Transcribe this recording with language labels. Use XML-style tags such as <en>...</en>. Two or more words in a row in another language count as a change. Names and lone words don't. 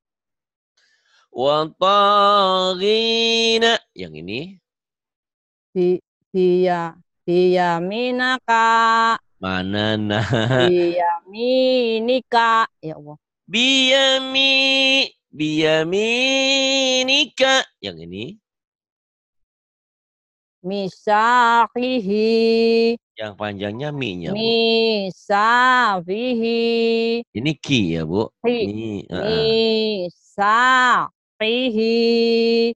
<id>Wataghina. Yang ini.</id> <ar>Biyaminaka.</ar> <id>Mana nah.</id> <ar>Biyaminika.</ar> <id>Ya Allah.</id> <ar>Biyaminika.</ar> <id>Yang ini.</id> <ar>Misahihi.</ar> <id>Yang panjangnya mi-nya Bu.</id> <ar>Misahihi.</ar> <id>Ini ki ya Bu. Ini.</id> <ar>Misahihi.</ar>